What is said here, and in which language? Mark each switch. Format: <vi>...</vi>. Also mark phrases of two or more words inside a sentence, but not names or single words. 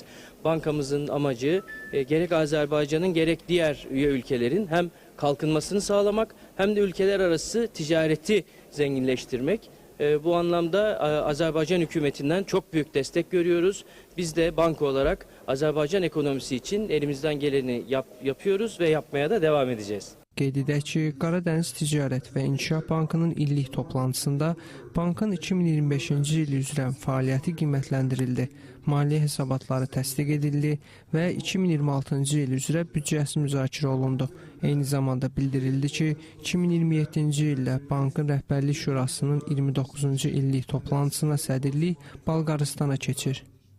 <tr>Bankamızın amacı gerek Azerbaycan'ın gerek diğer üye ülkelerin hem kalkınmasını sağlamak hem de ülkeler arası ticareti zenginleştirmek. Bu anlamda Azerbaycan hükümetinden çok büyük destek görüyoruz. Biz de banka olarak Azerbaycan ekonomisi için elimizden geleni yapıyoruz ve yapmaya da devam edeceğiz.</tr> <az>Qeyd edək ki, Qaradəniz Ticarət və İnkişaf Bankının illik toplantısında bankın 2025-ci il üzrə fəaliyyəti qiymətləndirildi, maliyyə hesabatları təsdiq edildi və 2026-cı il üzrə büdcəsi müzakirə olundu. Eyni zamanda bildirildi ki, 2027-ci ildə bankın Rəhbərlik Şurasının 29-cu illik toplantısına sədrlik Balqaristana keçir.</az>